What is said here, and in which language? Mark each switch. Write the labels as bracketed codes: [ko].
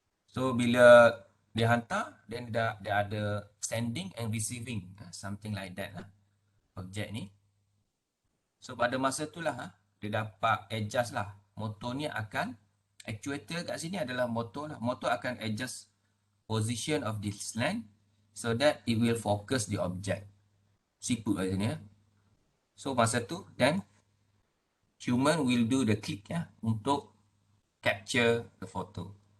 [ms] So bila dia hantar, then dia ada [en] sending and receiving. Something like that lah. [ms] Objek ni. So pada masa tu lah dia dapat adjust lah. Motor ni akan, actuator kat sini adalah motor lah. [en] Motor akan adjust position of this lens so that it will focus the object. [ms] Siput kat sini [en] So [ms] masa tu [en] then human will do the click [ms] untuk [en] capture the photo.